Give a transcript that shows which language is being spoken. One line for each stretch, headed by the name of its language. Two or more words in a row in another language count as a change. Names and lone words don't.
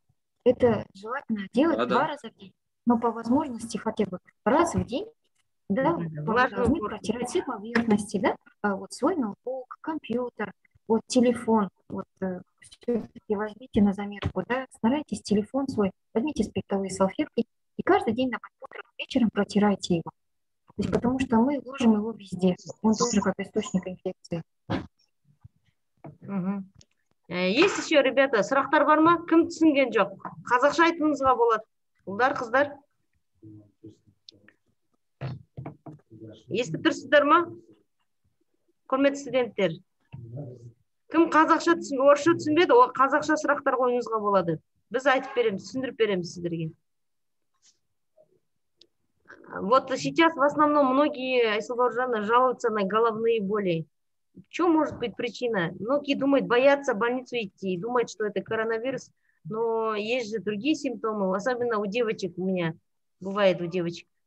Russian: Это желательно делать 2 раза в день, но по возможности хотя бы раз в день, вы должны протирать все поверхности, вот свой ноутбук, компьютер, вот телефон, все-таки возьмите на заметку, старайтесь телефон свой, возьмите спиртовые салфетки и каждый день утром вечером протирайте его. То есть, потому что мы ложим его везде, он тоже как источник инфекции. Есть еще, ребята,
Kazakh: сұрақтар бар ма? Кім түсінген жоқ? Қазақша айтуыңызға болады. Ұлдар, қыздар. Естіп тұрсыздар ма? Құрметті студенттер. Кім қазақша орысша түсінбеді, қазақша сұрақтар қойыңызға болады. Біз айтып береміз, түсіндіріп береміз сіздерге.
Russian: Вот сейчас в основном многие, Айсыл Бауыржановна, жалуются на головные боли. В чем может быть причина? Многие думают, боятся в больницу идти, думают, что это коронавирус, но есть же другие симптомы, особенно у девочек у меня, бывает у девочек.